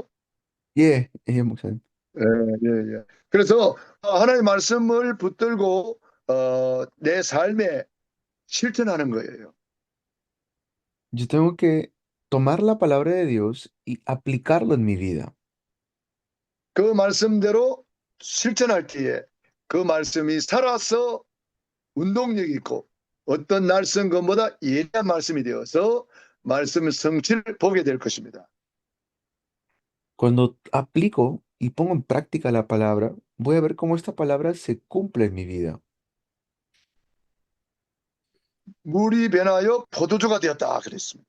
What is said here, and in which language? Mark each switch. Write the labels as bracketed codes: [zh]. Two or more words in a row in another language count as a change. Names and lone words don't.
[ko] 예, 목사님. 예, 예, 예. 그래서 하나님의 말씀을 붙들고 내 삶에 실천하는 거예요. [es] Yo tengo que tomar la palabra de Dios y aplicarlo en mi vida. [ko] 그 말씀대로 실천할 때에 그 말씀이 살아서 운동력 있고 어떤 날선 것보다 예리한 말씀이 되어서 말씀 성취를 보게 될 것입니다. [es] Cuando aplico y pongo en práctica la palabra, voy a ver cómo esta palabra se cumple en mi vida. [ko] 물이 변하여 포도주가 되었다 그랬습니다.